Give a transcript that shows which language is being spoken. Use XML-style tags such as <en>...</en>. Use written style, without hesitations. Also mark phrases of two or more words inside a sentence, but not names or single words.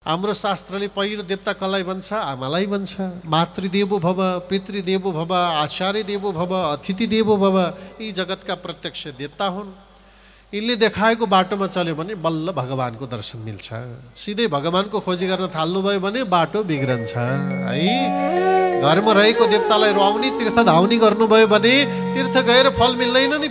<ne>हाम्रो शास्त्रले पहिलो देवता कसलाई भन्छ? आमालाई भन्छ।</ne> <sa>मातृदेवो भव, पितृदेवो भव, आचार्य देवो भव, अतिथि देवो भव,</sa> <ne>यी जगतका प्रत्यक्ष देवता हुन्। यिनले देखाएको बाटोमा चल्यो भने बल्ल भगवानको दर्शन मिल्छ। सिधै भगवानको खोजी गर्न थाल्नुभयो भने बाटो बिग्रन्छ है। घरमा रहेको देवतालाई रुवाउने, तीर्थ धाउने गर्नुभयो भने तीर्थ गएर फल मिल्दैन नि।</ne>